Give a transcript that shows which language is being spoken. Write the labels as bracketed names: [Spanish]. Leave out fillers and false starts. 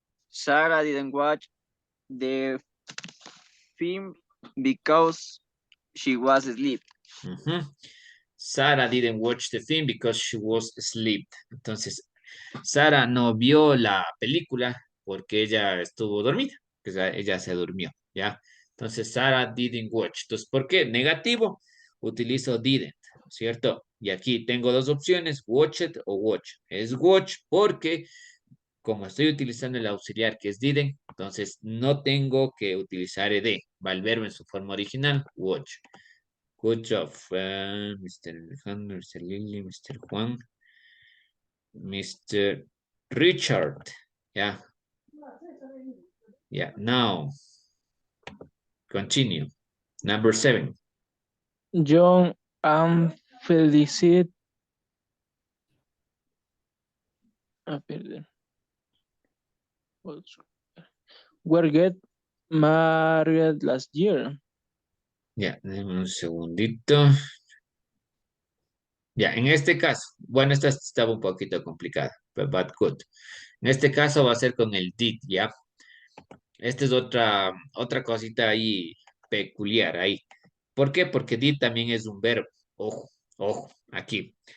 [English] Sarah didn't watch the film because she was asleep. Sarah didn't watch the film because she was asleep. Entonces, [Spanish] Sara no vio la película porque ella estuvo dormida, o sea, ella se durmió, ¿ya? [English] Entonces, Sara didn't watch. [Spanish] Entonces, ¿por qué? Negativo, utilizo didn't, ¿cierto? Y aquí tengo dos opciones, watch it o watch. Es watch porque como estoy utilizando el auxiliar que es didn't, entonces no tengo que utilizar ed. Va el verbo en su forma original, watch. [English] Good job, [Spanish] Mr. Alejandro, Mr. Lily, Mr. [English] Juan, Mr. Richard. Yeah. Yeah, now. Continue. Number 7. John and Felicity. [Spanish] Perdón. [English] Were get married last year. [Spanish] Ya, déjame un segundito. Ya, en este caso, bueno, esta estaba un poquito complicada, [English] but good. [Spanish] En este caso va a ser con el did, ¿ya? Esta es otra cosita ahí peculiar ahí. ¿Por qué? Porque did también es un verbo. Ojo, ojo, aquí.